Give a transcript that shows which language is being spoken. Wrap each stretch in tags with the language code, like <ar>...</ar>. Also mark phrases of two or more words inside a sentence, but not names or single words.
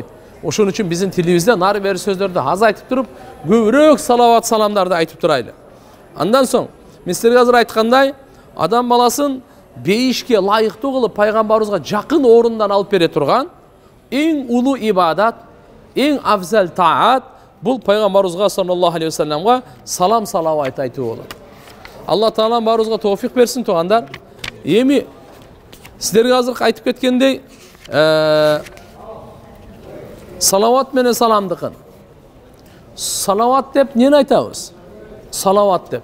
<ky>Ошон үчүн биздин тилибизде нары бери сөздөрдү аз айтып туруп, көбүрөөк салават саламдарды айтып турайлы. Андан соң, мен силерге азыр айткандай, адам баласын бейишке лайыктуу кылып пайгамбарыбызга жакын орундан алып бере турган эң улуу ибадат, эң афзал таат бул пайгамбарыбызга</ky> <ar>صلى الله عليه وسلم</ar> <ky>салам салават айтуу болот. Алла Таала баарыбызга тоофик берсин туугандар. Эми силерге азыр айтып кеткендей, салават менен саламдыкын. Салават деп нени айтабыз? Салават деп.</ky>